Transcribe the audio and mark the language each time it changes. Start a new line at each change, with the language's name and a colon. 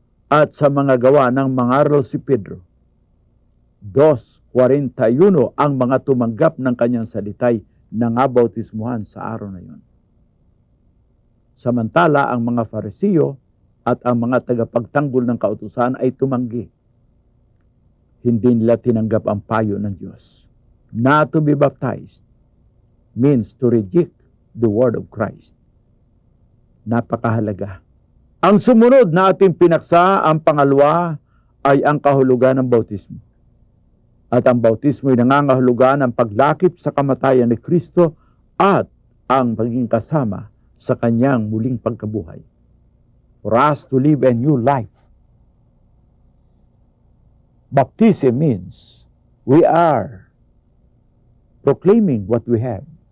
Filipino: At sa mga gawa ng mangaral si Pedro, 2:41 ang mga tumanggap ng kanyang salitay na nga bautismuhan sa araw na yun. Samantala, ang mga Farisiyo at ang mga tagapagtanggol ng kautusan ay tumanggi. Hindi nila tinanggap ang payo ng Diyos.
English: Not to be baptized means to reject the word of Christ.
Filipino: Napakahalaga. Ang sumunod na ating pinaksa, ang pangalawa, ay ang kahulugan ng bautismo. At ang bautismo ay nangangahulugan ng paglakip sa kamatayan ni Kristo at ang pagiging kasama sa kanyang muling pagkabuhay.
English: For us to live a new life. Baptism means we are proclaiming what we have.